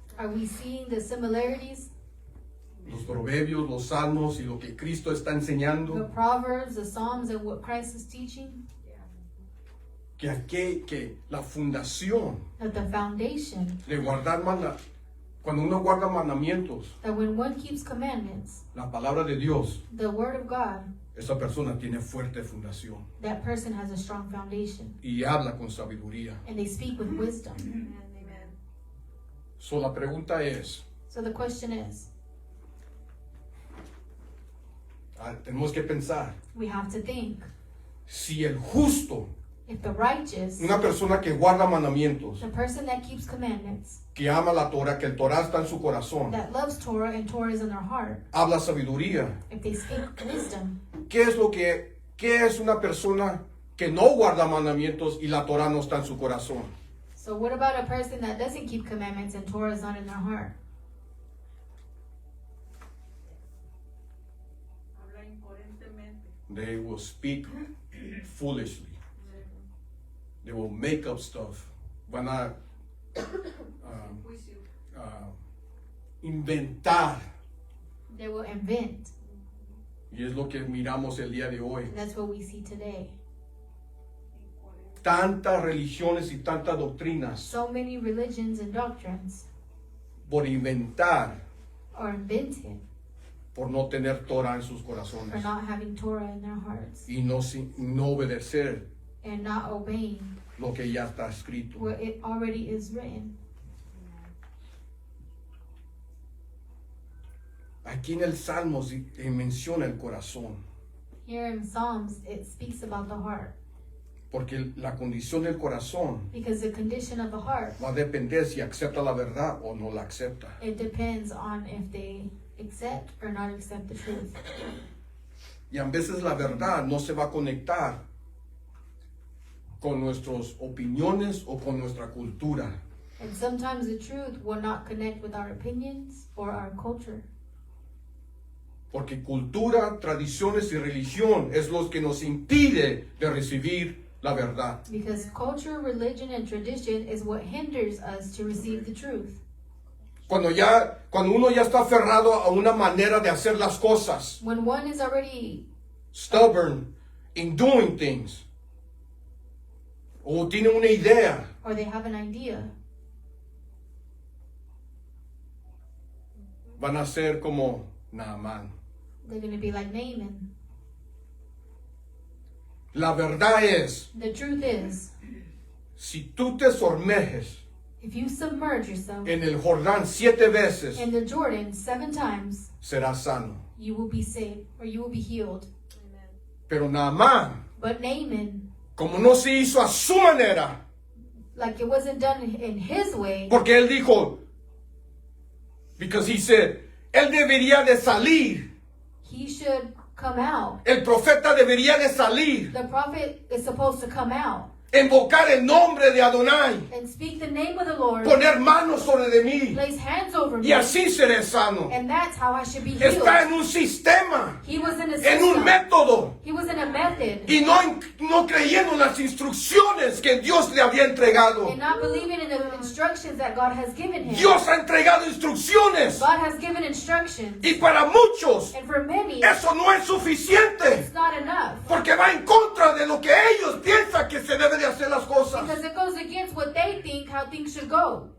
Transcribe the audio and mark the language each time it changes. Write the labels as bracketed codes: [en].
[en] Are we seeing the similarities? [es] los proverbios, los salmos y lo que Cristo está [en] The [es] enseñando. [en] Proverbs, the Psalms, and what Christ is teaching? [es] Que la fundación [en] That the foundation, [es] de guardar cuando uno guarda mandamientos, [en] that when one keeps commandments, [es] la palabra de Dios, [en] the word of God, [es] esa persona tiene fuerte fundación [en] that person has a strong foundation. [es] y habla con sabiduría. [en] And they speak with wisdom. Amen, amen. [es] So la pregunta es, [en] So the question is, [es] tenemos que pensar, [en] we have to think, [es] si el justo, [en] if the righteous, [es] una persona que guarda mandamientos, [en] the person that keeps commandments, [es] que ama la Torah, que el Torah está en su corazón, [en] that loves Torah and Torah is in their heart, [es] habla sabiduría, [en] if they speak wisdom, [es] qué es una persona que no guarda mandamientos y la Torah no está en su corazón? [en] so what about a person that doesn't keep commandments and Torah is not in their heart? [es] Habla incoherentemente. [en] They will speak foolishly. They will make up stuff. [es] Van a Juicio. inventar. [en] They will invent, [es] Y es lo que miramos el día de hoy. [en] and that's what we see today. [es] Incoherente. Tantas religiones y tantas doctrinas [en] So many religions and doctrines [es] por inventar, [en] are invented [es] por no tener Torah en sus [en] for [es] corazones [en] not having Torah in their hearts [es] y no obedecer [en] and not obeying [es] lo que ya está escrito. [en] what it already is written. [es] Aquí en el Salmo menciona el corazón, [en] Here in Psalms, it speaks about the heart, [es] porque la condición del corazón [en] because the condition of the heart, [es] va a depender si acepta la verdad o no la acepta. [en] it depends on if they accept or not accept the truth. [es] Y a veces la verdad no se va a conectar con nuestras opiniones o con nuestra cultura. [en] And sometimes the truth will not connect with our opinions or our culture. [es] Porque cultura, tradiciones y religión es lo que nos impide de recibir la verdad. [en] Because culture, religion, and tradition is what hinders us to receive the truth. [es] Cuando uno ya está aferrado a una manera de hacer las cosas, [en] When one is already stubborn in doing things, [es] o tiene una idea, [en] or they have an idea, [es] van a ser como Naamán. [en] they're going to be like Naaman. [es] La verdad es, [en] The truth is, [es] si tú te sumerges [en] if you submerge yourself [es] en el Jordán 7 veces, [en] in the Jordan 7 times, [es] serás sano. [en] you will be saved or you will be healed. Amen. [es] Pero Naamán, [en] But Naaman, [es] como no se hizo a su manera, [en] like it wasn't done in his way, [es] porque él dijo, [en] because he said, [es] él debería de salir, [en] he should come out. [es] el profeta debería de salir, [en] The prophet is supposed to come out [es] invocar el nombre de Adonai, [en] and speak the name of the Lord, [es] poner manos sobre de mí, [en] place hands over [es] y [en] me, [es] así seré sano. [en] and that's how I should be healed. [es] Está en un sistema, [en] He was in a [es] en un [en] system. [es] método, [en] He was in a method [es] y no creyendo en las instrucciones que Dios le había entregado. [en] and not believing in the instructions that God has given him. [es] Dios ha entregado instrucciones, [en] God has given instructions, [es] y para muchos [en] and for many, [es] eso no es suficiente, [en] it's not enough [es] porque va en contra de lo que ellos piensan que se debe de hacer las cosas. [en] because it goes against what they think how things should go.